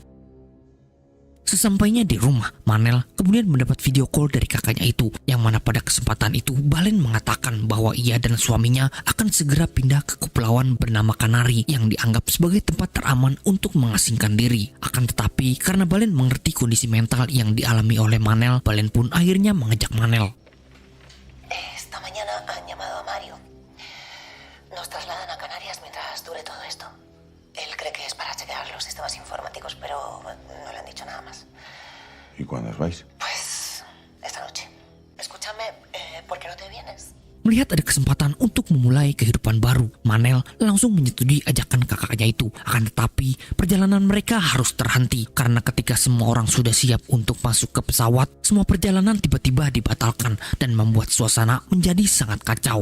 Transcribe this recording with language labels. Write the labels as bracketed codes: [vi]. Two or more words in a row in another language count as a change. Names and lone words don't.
[id] Sesampainya di rumah, Manel kemudian mendapat [en] video call [id] dari kakaknya itu, yang mana pada kesempatan itu Balen mengatakan bahwa ia dan suaminya akan segera pindah ke kepulauan bernama Kanari yang dianggap sebagai tempat teraman untuk mengasingkan diri. Akan tetapi karena Balen mengerti kondisi mental yang dialami oleh Manel, Balen pun akhirnya mengajak Manel. [es] Esta mañana han llamado a Mario. Nos trasladan a Canarias mientras dure todo esto. Él cree que es para chequear los sistemas informáticos, pero no le han dicho nada más. ¿Y cuándo os vais? Pues esta noche. Escúchame, ¿por qué no te vienes? [id] Melihat ada kesempatan untuk memulai kehidupan baru, Manel langsung menyetujui ajakan kakaknya itu. Akan tetapi, perjalanan mereka harus terhenti karena ketika semua orang sudah siap untuk masuk ke pesawat, semua perjalanan tiba-tiba dibatalkan dan membuat suasana menjadi sangat kacau.